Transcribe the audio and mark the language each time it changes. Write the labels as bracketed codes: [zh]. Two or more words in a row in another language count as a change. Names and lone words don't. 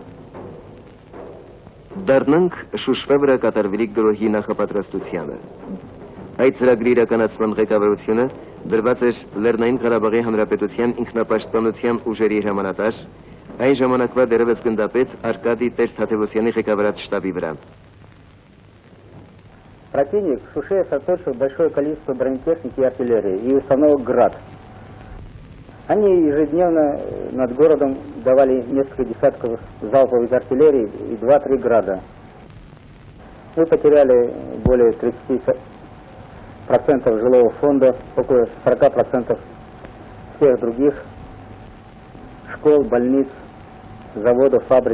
[hy] Դառնանք Շուշվա վրա կատարվելիք գրոհի նախապատրաստությանը։ Այդ ծրագրի իրականացման ղեկավարությունը դրված էր Լեռնային Ղարաբաղի Հանրապետության ինքնապաշտպանության ուժերի հրամանատար, այն ժամանակվա դերևս գնդապետ Արկադի Տեր-Թադևոսյանի ղեկավարած շտաբի վրա։ [ru] Противник в Шуше сосредоточил большое количество бронетехники и артиллерии и установок «Град». Они ежедневно над городом давали несколько десятков залпов из артиллерии и 2-3 «Града». Мы потеряли более 30% жилого фонда, около 40% всех других школ, больниц, заводов, фабрик.